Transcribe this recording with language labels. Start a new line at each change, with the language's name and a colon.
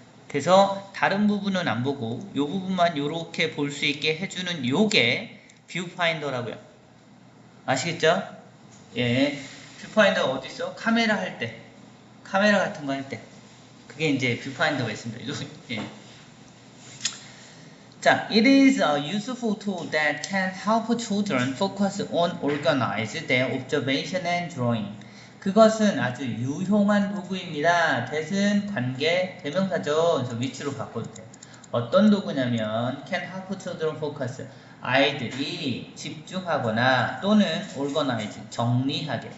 Korean: 그래서 다른 부분은 안 보고 요 부분만 요렇게 볼 수 있게 해주는 요게 뷰파인더라고요. 아시겠죠? 예. 뷰파인더가 어디 있어? 카메라 할 때. 카메라 같은 거 할 때. 그게 이제 뷰파인더가 있습니다. 예.
English: 자, it is a useful tool that can help children focus on organize their observation and drawing.
Korean: 그것은 아주 유용한 도구입니다. that은 관계 대명사죠. 저 위치로 바꿔도 돼요. 어떤 도구냐면
English: can help children focus.
Korean: 아이들이 집중하거나 또는 organize, 정리하게.